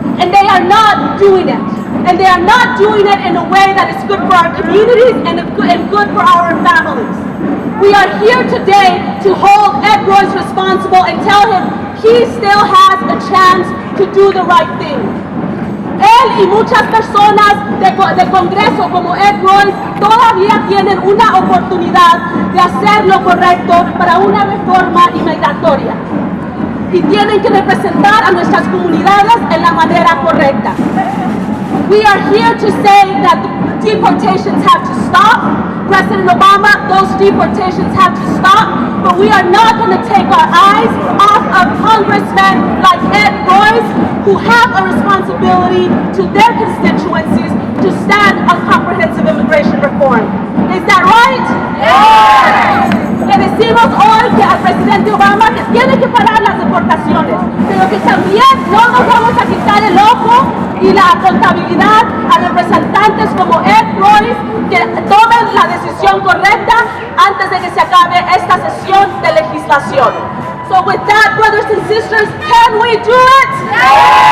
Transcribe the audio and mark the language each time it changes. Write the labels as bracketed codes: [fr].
[en] And they are not doing it. And they are not doing it in a way that is good for our communities and good for our families. We are here today to hold Ed Royce responsible and tell him he still has a chance to do the right thing. [es] Él y muchas personas de Congreso como Ed Royce todavía tienen una oportunidad de hacer lo correcto para una reforma inmigratoria. Y tienen que representar a nuestras comunidades en la manera correcta. [en] We are here to say that deportations have to stop. President Obama, those deportations have to stop, but we are not going to take our eyes off of congressmen like Ed Royce, who have a responsibility to their constituencies to stand on comprehensive immigration reform. Is that right? Yes! [es] Le decimos hoy que al presidente Obama que tiene que parar las deportaciones, pero que también no nos vamos a quitar el ojo y la contabilidad a representantes como Ed Royce que tomen la decisión correcta antes de que se acabe esta sesión de legislación. [en] So with that, brothers and sisters, can we do it? Yes!